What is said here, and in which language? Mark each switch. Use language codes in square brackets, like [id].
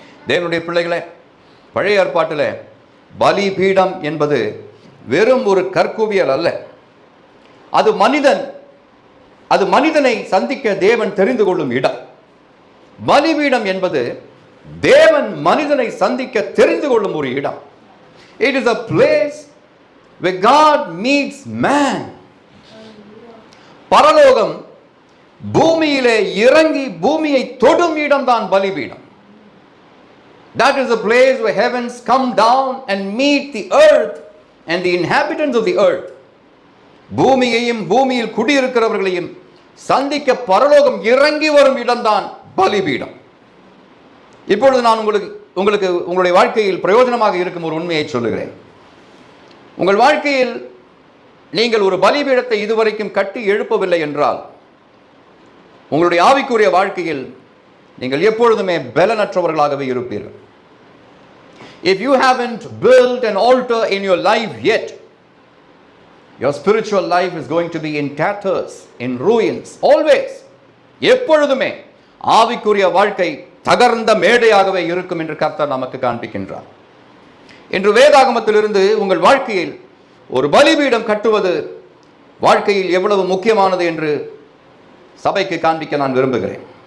[ta] தேவனுடைய பிள்ளைகளே, பழைய ஏற்பாட்டில் பலிபீடம் என்பது வெறும் ஒரு கற்குவியல் அல்ல. அது மனிதனை சந்திக்க தேவன் தெரிந்து கொள்ளும் இடம். பலிபீடம் என்பது தேவன் மனிதனை சந்திக்க தெரிந்து கொள்ளும் ஒரு இடம். [en] It is a place where God meets man. [ta] பரலோகம் பூமியிலே இறங்கி பூமியை தொடும் இடம்தான் பலிபீடம். [en] That is a place where heavens come down and meet the earth and the inhabitants of the earth. [ta] பூமியையும் பூமியில் குடியிருக்கிறவர்களையும் சந்திக்க பரலோகம் இறங்கி வரும் இடம்தான் பலிபீடம். இப்பொழுது நான் உங்களுக்கு உங்களுடைய வாழ்க்கையில் பிரயோஜனமாக இருக்கும் ஒரு உண்மையை சொல்லுகிறேன். உங்கள் வாழ்க்கையில் நீங்கள் ஒரு பலிபீடத்தை இதுவரைக்கும் கட்டி எழுப்பவில்லை என்றால் உங்களுடைய ஆவிக்குரிய வாழ்க்கையில் நீங்கள் எப்பொழுதுமே பலனற்றவர்களாகவே இருப்பீர்கள். [en] If you haven't built an altar in your life yet, your spiritual life is going to be in tatters, in ruins, always. [ta] எப்பொழுதுமே ஆவிக்குரிய வாழ்க்கை தகர்ந்த மேடையாகவே இருக்கும் என்று கர்த்தர் நமக்கு காண்பிக்கின்றார். இன்று வேதாகமத்திலிருந்து உங்கள் வாழ்க்கையில் ஒரு பலிபீடம் கட்டுவது வாழ்க்கையில் எவ்வளவு முக்கியமானது என்று சபைக்கு காண்பிக்க நான் விரும்புகிறேன்.